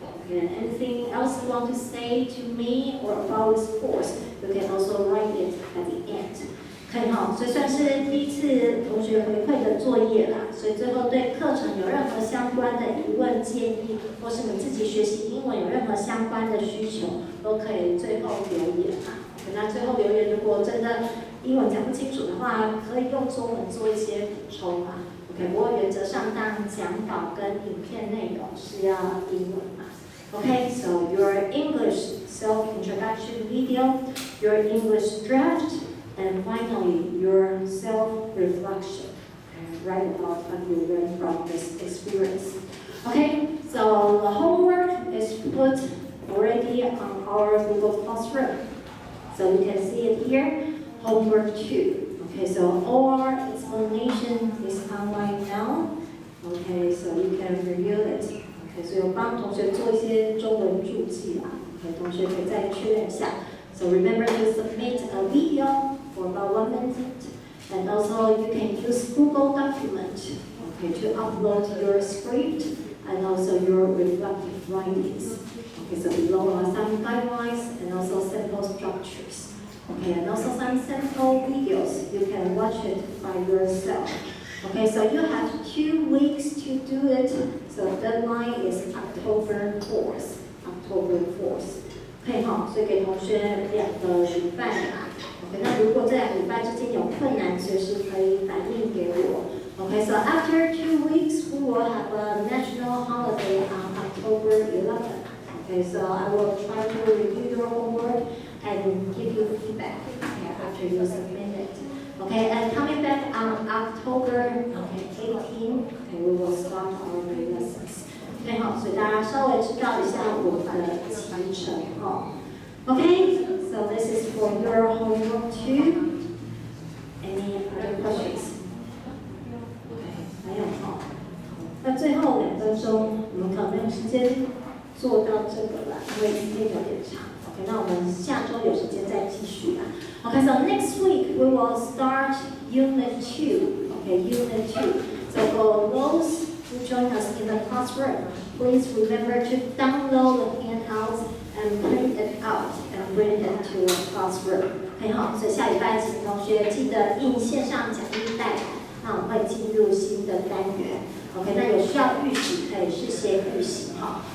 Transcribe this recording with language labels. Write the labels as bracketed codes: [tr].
[en] Okay, and anything else you want to say to me or about this course, you can also write it at the end. [zh] 可以哈，所以算是第一次同学回馈的作业啦。所以最后对课程有任何相关的疑问、建议，或是你自己学习英文有任何相关的需求，都可以最后留言啦。那最后留言，如果真的英文讲不清楚的话，可以用中文做一些补充嘛。 OK， 不过原则上当然讲稿跟影片内容是要英文嘛。 [en] Okay, so your English self-introduction video, your English draft, and finally your self-reflection. And write about what you learned from this experience. Okay, so the homework is put already on our Google Classroom. So you can see it here, homework 2. Okay, so all our explanation is online now. Okay, so you can review it. Okay, so [zh] 有帮同学做一些中文注记啦。 Okay, 同学可以再确认一下。 [en] So remember to submit a video for about 1 minute, and also you can use Google Document, okay, to upload your script and also your reflective writings. Okay, so below are some guidelines and also sample structures. Okay, and also some sample videos. You can watch it by yourself. Okay, so you have 2 weeks to do it. So deadline is October 4th. October 4th. [zh] 可以哈，所以给同学2个礼拜啦。OK， 那如果这2个礼拜之间有困难，随时可以反映给我。 [en] Okay, so after 2 weeks, we will have a national holiday on October 11th. Okay, so I will try to review your homework and give you feedback, okay, after you submit it. Okay, and coming back on October 18, okay, we will start our new lessons. [zh] OK 好，所以大家稍微知道一下我们的行程哦。 [en] OK, so this is for your homework too. Any other questions? OK, [zh] 没有哦。那最后2分钟，我们可能没有时间做到这个啦，因为今天有点长。 OK， 那我们下周有时间再继续啦。 [en] OK, so next week we will start Unit 2. Okay, Unit 2. So for those who join us in the classroom, please remember to download the handouts and print it out and bring it to the classroom. [zh] 很好，所以下礼拜请同学记得印线上讲义带来，那我们会进入新的单元。 OK， 那有需要预习可以事先预习哈。